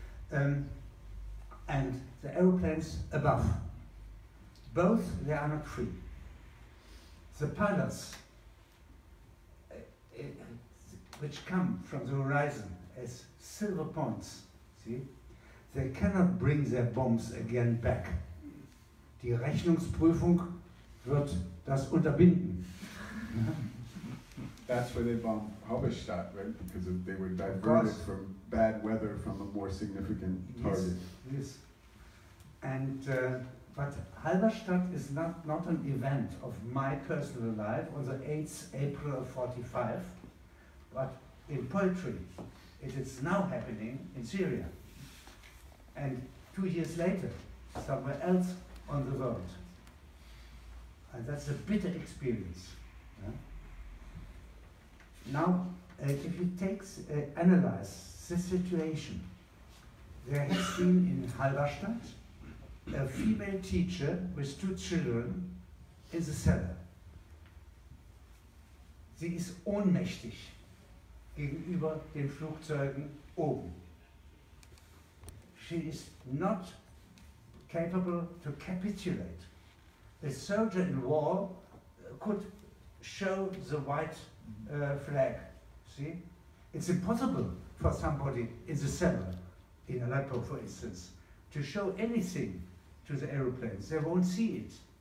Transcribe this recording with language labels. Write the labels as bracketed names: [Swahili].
[English] And the aeroplanes above. Both, they are not free. The pilots, which come from the horizon as silver points, see, they cannot bring their bombs again back. [German] Die Rechnungsprüfung wird das unterbinden. [English] That's why they bombed Halberstadt, right? Because they were diverted from bad weather from a more significant target. Yes. And but Halberstadt is not an event of my personal life on the 8th April of 45, but in poetry. It is now happening in Syria. And 2 years later, somewhere else on the world. And that's a bitter experience. Yeah? Now, if you analyze this situation, there has been in Halberstadt a female teacher with 2 children in the cellar. [German] Sie ist ohnmächtig gegenüber den Flugzeugen oben. [English] She is not capable to capitulate. A soldier in war could show the white flag. See? It's impossible for somebody in the cellar, in Aleppo for instance, to show anything to the aeroplanes. They won't see it.